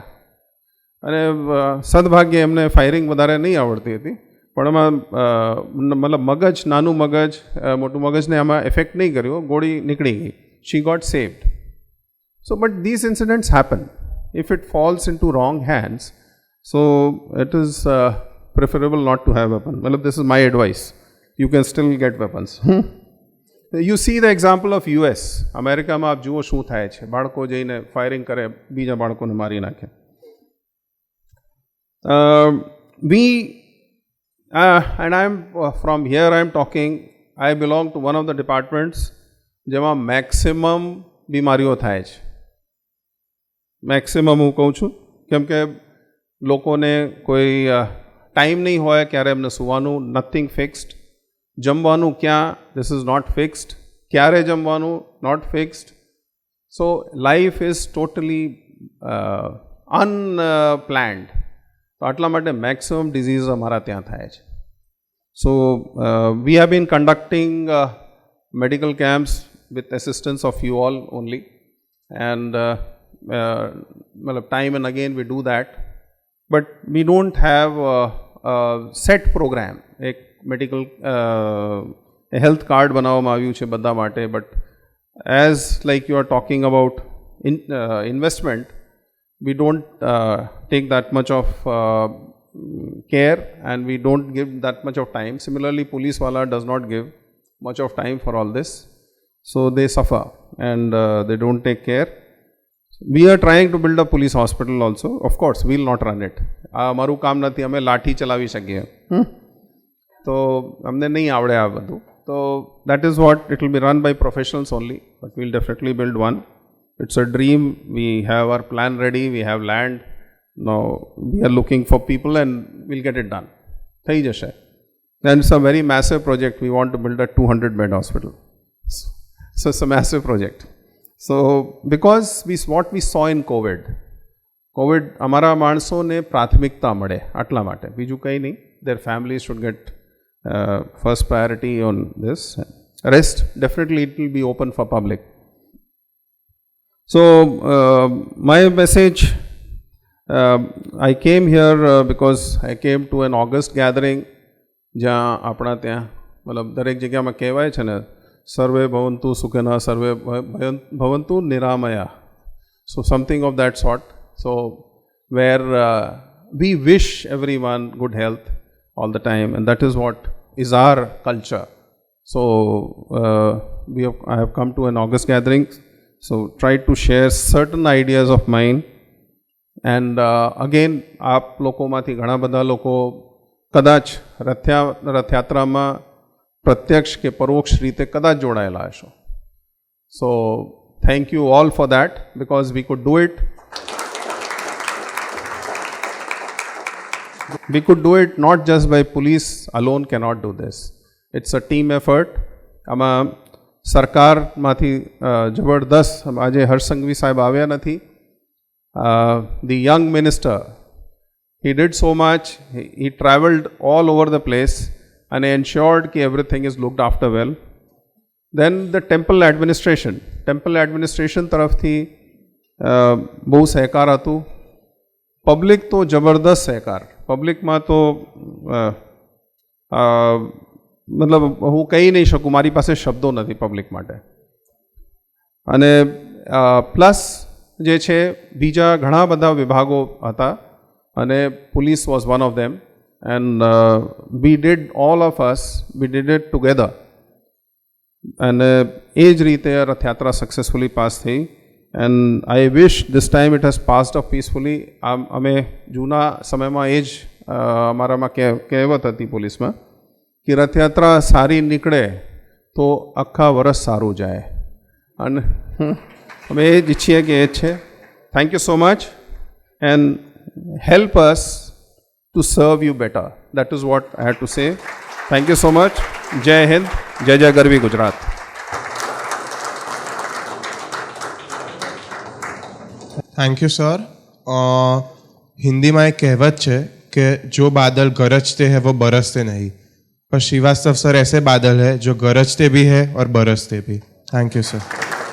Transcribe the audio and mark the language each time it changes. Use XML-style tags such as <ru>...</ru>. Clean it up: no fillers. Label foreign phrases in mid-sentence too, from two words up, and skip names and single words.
<gu>અને સદભાગ્યે એમને ફાયરિંગ વધારે નહીં આવડતી હતી, પણ એમાં મતલબ મગજ, નાનું મગજ, મોટું મગજને આમાં એફેક્ટ નહીં કર્યો, ગોળી નીકળી ગઈ.</gu> <en>she got saved. so but this incidents happen if it falls in to wrong hands. so it is preferable not to have weapon. Well, this is my advice. You can still get weapons. You see the example of US.</en> <gu>અમેરિકામાં આપ જુઓ શું થાય છે. બાળકો જઈને ફાયરિંગ કરે, બીજા બાળકોને મારી નાખે.</gu> <en>And I am from here I am talking, I belong to one of the departments</en> <gu>જેમાં મેક્સિમમ બીમારીઓ થાય છે. મેક્સિમમ હું કહું છું કેમ કે લોકોને કોઈ ટાઈમ નહીં હોય ક્યારે એમને સૂવાનું,</gu> <en>nothing fixed. જમવાનું ક્યાં, this is not fixed.</en> <gu>ક્યારે જમવાનું,</gu> <en>not fixed. So life is totally unplanned.</en> <gu>તો આટલા માટે મેક્સિમમ ડિઝીઝ અમારા ત્યાં થાય છે.</gu> <en>So we have been conducting medical camps with assistance of you all only, and time and again we do that, but we don't have a set program.</en> <gu>એક</gu> <en>medical health card</en> <gu>બનાવવામાં આવ્યું છે બધા માટે,</gu> <en>but as like you are talking about investment, we don't take that much of care, and we don't give that much of time. Similarly, police wala does not give much of time for all this, so they suffer and they don't take care. We are trying to build a police hospital also. Of course, we will not run it.</en> <gu>અમારું કામ નથી, અમે લાઠી ચલાવી શકીએ, તો અમને નહીં આવડે આ બધું.</gu> <en>So that is what it will be run by professionals only, but we will definitely build one. It's a dream. We have our plan ready. We have land. Now we are looking for people, and we'll get it done.</en> <gu>થઈ જશે.</gu> <en>And it's a very massive project. We want to build a 200-bed hospital. So it's a massive project. So because what we saw in COVID</en> <gu>અમારા માણસોને પ્રાથમિકતા મળે આટલા માટે, બીજું કંઈ નહીં.</gu> <en>Their families should get first priority on this. Rest, definitely it will be open for public. So my message, I came here because I came to an August gathering,</en> <gu>જ્યાં આપણા ત્યાં મતલબ દરેક જગ્યામાં કહેવાય છે ને,</gu> <sa>सर्वे भवन्तु सुखिनः सर्वे भवन्तु निरामया.</sa> <en>So something of that sort. So where we wish everyone good health all the time, and that is what is our culture. So I have come to an August gathering, so try to share certain ideas of mine, and again</en> <gu>આપ લોકોમાંથી ઘણા બધા લોકો કદાચ રથયાત્રામાં પ્રત્યક્ષ કે પરોક્ષ રીતે કદાચ જોડાયેલા હશો.</gu> <en>So thank you all for that, because we could do it. We could do it not just by police alone cannot do this. It's a team effort.</en> <gu>આમાં સરકારમાંથી જબરદસ્ત આજે હર્ષસંઘવી સાહેબ આવ્યા નથી.</gu> <en>The young minister, he did so much. He traveled all over the place and ensured that everything is looked after well. Then the temple administration</en> <gu>તરફથી બહુ સહકાર હતું. પબ્લિક તો જબરદસ્ત સહકાર. પબ્લિકમાં તો મતલબ હું કહી નહીં શકું, મારી પાસે શબ્દો નથી પબ્લિક માટે. અને પ્લસ જે છે બીજા ઘણા બધા વિભાગો હતા, અને</gu> <en>police was one of them, and we did all of us, we did it together,</en> <gu>અને એ જ રીતે રથયાત્રા</gu> <en>successfully pass</en> <gu>થઈ.</gu> <en>And I wish this time it has passed off peacefully.</en> <gu>અમે જૂના સમયમાં એ જ અમારામાં કહેવત હતી પોલીસમાં કે રથયાત્રા સારી નીકળે તો આખા વર્ષ સારું જાય, અને અમે એ જ ઈચ્છીએ કે એ જ છે.</gu> <en>Thank you so much, and help us to serve you better. That is what I had to say. Thank you so much.</en> <gu>જય હિન્દ, જય જય ગરવી ગુજરાત.</gu> <en>thank you sir.</en> <gu>હિન્દીમાં એક કહેવત છે</gu> <hi>कि जो बादल गरजते हैं वो बरसते नहीं, पर श्रीवास्तव सर ऐसे बादल है जो गरजते भी है और बरसते भी.</hi> <en>thank you sir.</en>